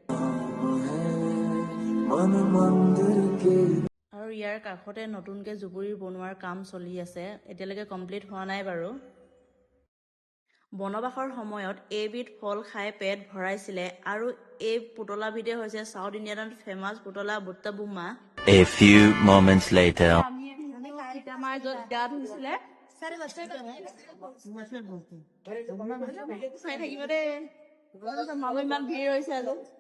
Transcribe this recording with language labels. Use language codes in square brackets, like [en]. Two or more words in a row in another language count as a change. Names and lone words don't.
[as] আৰু ইয়াৰ কাষতে নতুনকে জুপুৰি বনোৱাৰ কাম চলি আছে এতিয়ালৈকে কমপ্লিট হোৱা নাই বাৰু বনবাসৰ সময়ত এইবিধ ফল খাই পেট ভৰাইছিলে আৰু এই পুতলাবিধে হৈছে [en] South Indian famous [as] পুতলা বুট্টা বুমা [en] A few moments later. [as] আমি সীতামাৰ য'ত গা ধুইছিলে চাই থাকিব দেই মানুহ ইমান ভিৰ হৈছে আজি